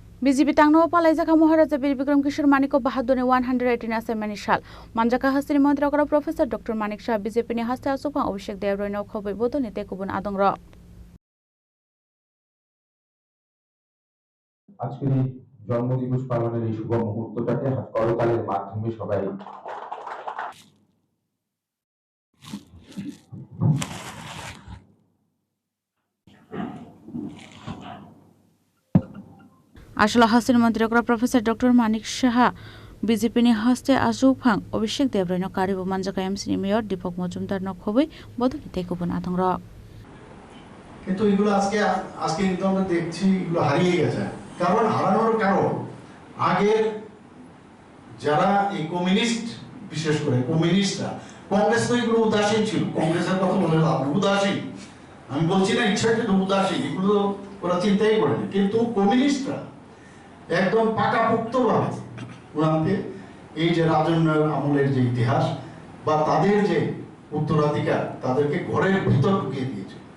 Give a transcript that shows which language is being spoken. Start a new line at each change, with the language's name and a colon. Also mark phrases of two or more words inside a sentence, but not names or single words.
Kok Borok: BJP tangno palai jaka Maharaja Bir Bikram Kishore Manik Bahadurni 118 assignment shal Manjaka Hastini Mantri Okara Professor Dr. Manik Shah BJP ni haste asupang Abhishek Dev Roy no khobai bodo ni tekubun adongra
Bangla: আজকের এই জন্মদিবস পালনের এই শুভ মুহূর্তটাকে করতালের মাধ্যমে সবাই
Kok Borok: Ashla Hastini Mantri Okara Professor Dr. Manik Shah BJP ni haste asupang Abhishek Dev Roy no karibu Manjaka MC ni Mayor Deepak Majumdar no khobai bodo ni tekubun adongra
Bangla: কিন্তু এগুলো আজকে কিন্তু আমরা দেখছি এগুলো হারিয়ে গেছে কারণ হারানোর কারণ আগের যারা এই কমিউনিস্ট বিশেষ করে কমিউনিস্টরা কংগ্রেস তো এগুলো উদাসীন ছিল কংগ্রেসের কথা বলে লাভ উদাসীন আমি বলছি না ইচ্ছাকৃত উদাসীন এগুলো ওরা চিন্তাই করেনি কিন্তু কমিউনিস্টরা একদম পাকাপোক্তভাবে ওনাকে এই যে রাজন্যের আমলের যে ইতিহাস বা তাদের যে উত্তরাধিকার তাদেরকে ঘরের ভিতর ঢুকিয়ে দিয়েছে